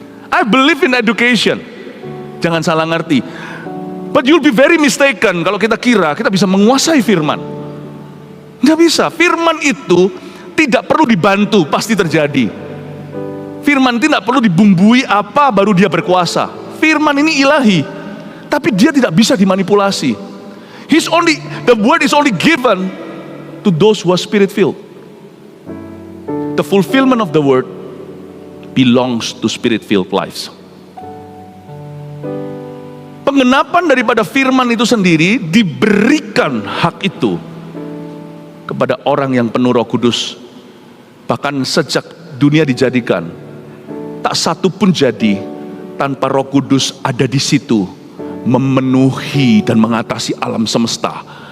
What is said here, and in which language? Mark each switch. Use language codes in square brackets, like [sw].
[en] I believe in education. [id] Jangan salah ngerti. [en] But you'll be very mistaken [id] kalau kita kira kita bisa menguasai firman. Nggak bisa. Firman itu tidak perlu dibantu, pasti terjadi. Firman tidak perlu dibumbui apa baru dia berkuasa. Firman ini ilahi, tapi dia tidak bisa dimanipulasi. [en] The word is only given to those who are spirit filled. The fulfillment of the word belongs to spirit filled lives. [id] Penggenapan daripada firman itu sendiri diberikan hak itu kepada orang yang penuh Roh Kudus. Bahkan sejak dunia dijadikan, tak satu pun jadi tanpa Roh Kudus ada di situ memenuhi dan mengatasi alam semesta.